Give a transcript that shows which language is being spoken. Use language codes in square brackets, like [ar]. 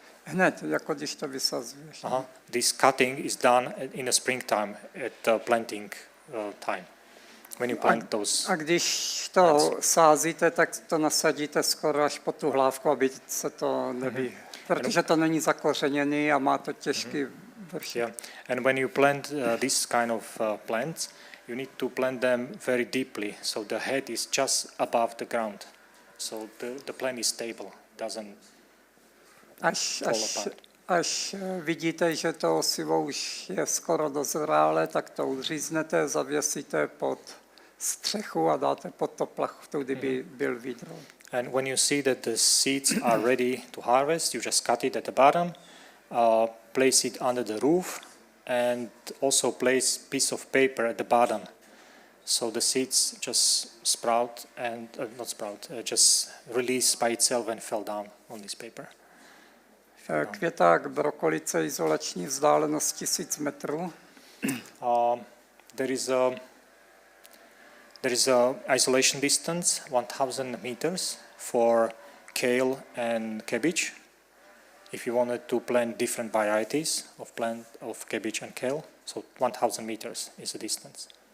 [cs] Hned, jako když to vysazuješ. [en] This cutting is done in the springtime at the planting time. When you plant those. [cs] A když to sázíte, tak to nasadíte skoro až po tu hlávku, aby se to neví. Protože to není zakořeněný a má to těžký vršek. [en] Yeah, and when you plant this kind of plants, you need to plant them very deeply, so the head is just above the ground, so the plant is stable, doesn't fall apart. [cs] Až vidíte, že to osivo už je skoro dozrálé, tak to uříznete, zavěsíte pod střechu a dáte pod to plachtu, kdyby byl výdrol. [en] And when you see that the seeds are ready to harvest, you just cut it at the bottom, place it under the roof, and also place piece of paper at the bottom, so the seeds just sprout and just release by itself and fell down on this paper. [cs] Květák brokolice, izolační vzdálenost 1000 metrů. [en] There is a isolation distance 1000 meters for kale and cabbage. If you wanted to plant different varieties of cabbage and kale, so 1000 meters is the distance.